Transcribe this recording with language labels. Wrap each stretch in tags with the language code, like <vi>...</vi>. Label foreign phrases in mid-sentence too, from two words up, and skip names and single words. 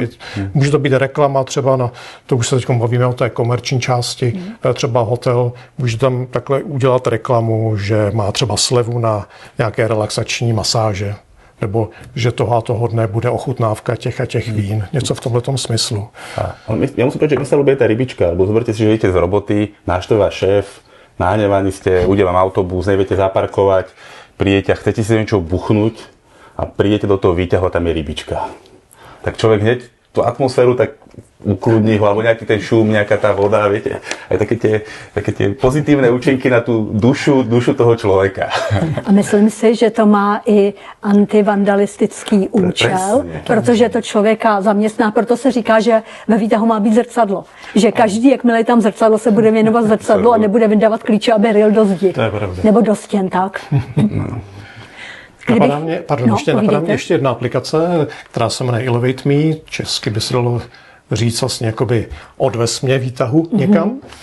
<cs>Může to být reklama třeba na, to už se teď bavíme o té komerční části, třeba hotel, může tam takhle udělat reklamu, že má třeba slevu na nějaké relaxační masáže, nebo že toho a toho dne bude ochutnávka těch a těch vín. Něco v tomhletom smyslu.</cs> <sk>Ja musím povedať, že mi sa ľúbi tá rybička, lebo zoberte si, že idete z roboty, návšteva šéf, nahnevaní ste, ujde vám autobus, neviete zaparkovať, prídete a chcete si niečo buchnúť a prídete do toho výťahu a tam je rybička. Tak človek hneď tú atmosféru tak ukludní ho, alebo nejaký ten šum, nejaká tá voda, viete, aj také tie pozitívne účinky na tú dušu toho človeka.</sk> <cs>A myslím si, že to má i antivandalistický účel, protože to člověka zaměstná, proto se říká, že ve výtahu má být zrcadlo. Že každý, jakmile je tam zrcadlo, se bude věnovat zrcadlu a nebude vydávat klíče, aby ryl do zdi. Nebo do stěn, tak. Napadá mě ještě jedna aplikace, která se jmenuje Elevate Me, česky by se dalo říct vlastně jakoby odvez mě výtahu někam.</cs>